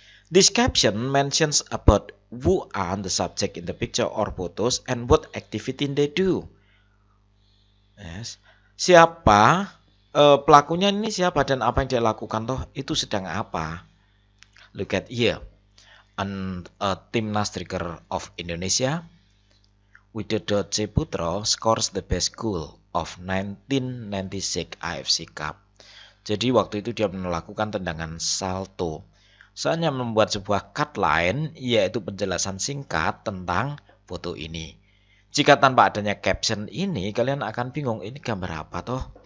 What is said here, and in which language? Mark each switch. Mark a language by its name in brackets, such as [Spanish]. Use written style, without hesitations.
[English] This caption mentions about who are the subject in the picture or photos and what activity they do. Yes. [Indonesian] Siapa pelakunya ini siapa dan apa yang dia lakukan toh itu sedang apa? [English] Look at here. A timnas striker of Indonesia, Widodo C. Putro scores the best goal of 1996 AFC Cup. [Indonesian] Jadi waktu itu dia melakukan tendangan salto. Saya hanya membuat sebuah cut line, yaitu penjelasan singkat tentang foto ini. Jika tanpa adanya caption ini, kalian akan bingung, ini gambar apa toh?